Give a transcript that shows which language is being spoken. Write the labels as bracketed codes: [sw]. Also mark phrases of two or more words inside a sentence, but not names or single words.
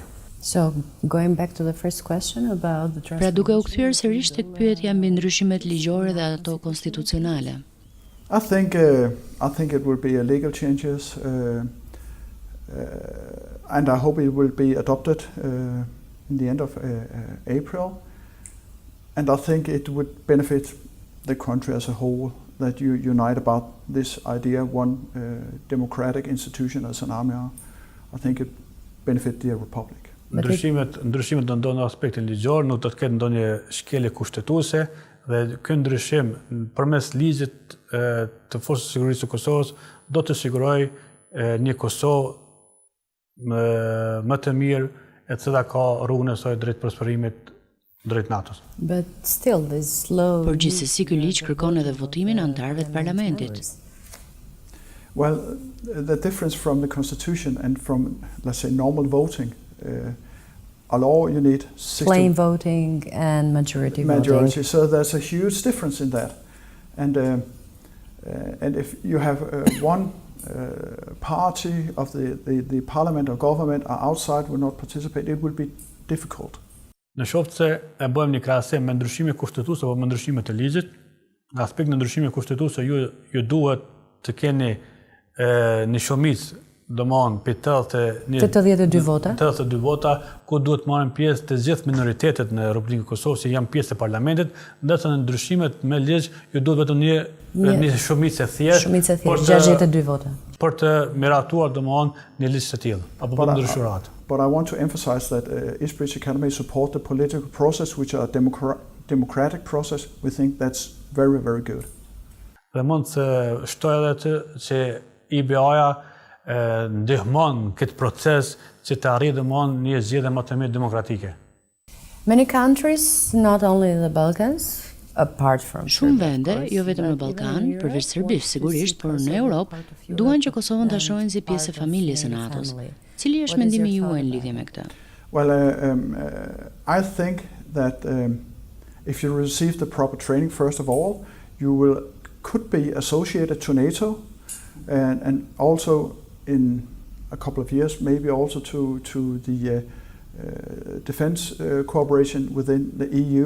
[en] So, going back to the first question about the [sq] Pra duke u kthyer sërish tek pyetja mbi ndryshimet ligjore dhe ato konstitucionale. [en] I think it will be a legal changes, and I hope it will be adopted in the end of April. And I think it would benefit the country as a whole, that you unite about this idea, one democratic institution as an army. I think it benefit the republic. [sq] Ndryshimet do ndonë aspektin ligjor, nuk do të ketë ndonjë shkelje kushtetuese dhe ky ndryshim përmes ligjit të Forcës së Sigurisë së Kosovës do të sigurojë një Kosovë më të mirë e cila ka rrugën e saj drejt prosperimit drejt NATO-s. [en] But still this slow. [sq] Por gjithsesi ky ligj kërkon edhe votimin e anëtarëve të parlamentit. [en] Well, the difference from the constitution and from, let's say, normal voting, a law you need plain voting and majority voting. So there's a huge difference in that. And if you have one party of the parliament or government are outside, will not participate, it will be difficult. [sq] Në qoftë se e bëjmë një krahasim me ndryshime kushtetuese apo me ndryshime të ligjit, në aspekt në ndryshime kushtetuese ju duhet të keni një shumicë domon 82 vota. 82 vota ku duhet marrin pjesë të gjithë minoritetet në Republikën e Kosovës që janë pjesë e parlamentit, ndërsa në ndryshimet me ligj ju duhet vetëm një shumicë e thjeshtë. 62 vota. Për të miratuar domon një ligj të tillë apo për ndryshuar atë. [en] But I want to emphasize that East British Academy support the political process, which are a democratic process. We think that's very, very good. [sq] Dhe mund të shtoj edhe atë që IBA-ja ndihmon këtë proces që të arrijë domon një zgjedhje më të mirë demokratike. [en] Many countries, not only the Balkans, apart from [sq] Shumë [en] Serbia, of [sq] vende, [en] course, [sq] jo vetëm në [en] but [sq] Ballkan, [en] even in Europe, [sq] përveç Serbisë [en] wants to [sq] sigurisht, [en] see [sq] por në [en] Kosovo [sq] Europë [en] part of Europe [sq] duan që Kosovën ta [en] and [sq] shohin si pjesë e [en] part of [sq] familjes së [en] the [sq] NATO-s. [en] family. [sq] Cili është [en] What is [sq] mendimi [en] your [sq] juaj [en] thought [sq] në [en] about [sq] lidhje me [en] that? [sq] këtë? [en] Well, I think that if you receive the proper training, first of all, you could be associated to NATO, and also in a couple of years, maybe also to the defense cooperation within the EU.